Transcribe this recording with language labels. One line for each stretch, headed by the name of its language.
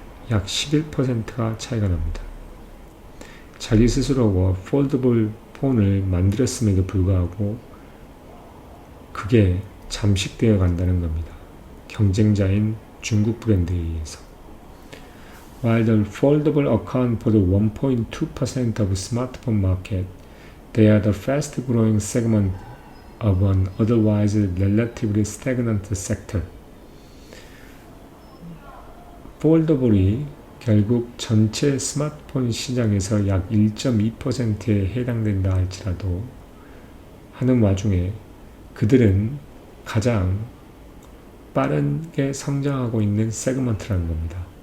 Korean: 약 11%가 차이가 납니다. 자기 스스로가 폴더블 폰을 만들었음에도 불구하고 그게 잠식되어 간다는 겁니다. 경쟁자인 중국 브랜드에 의해서.
English: While the foldable account for the 1.2% of smartphone market, they are the fast-growing segment of an otherwise relatively stagnant sector.
Korean: 폴더블이 결국 전체 스마트폰 시장에서 약 1.2%에 해당된다 할지라도 하는 와중에 그들은 가장 빠르게 성장하고 있는 세그먼트라는 겁니다.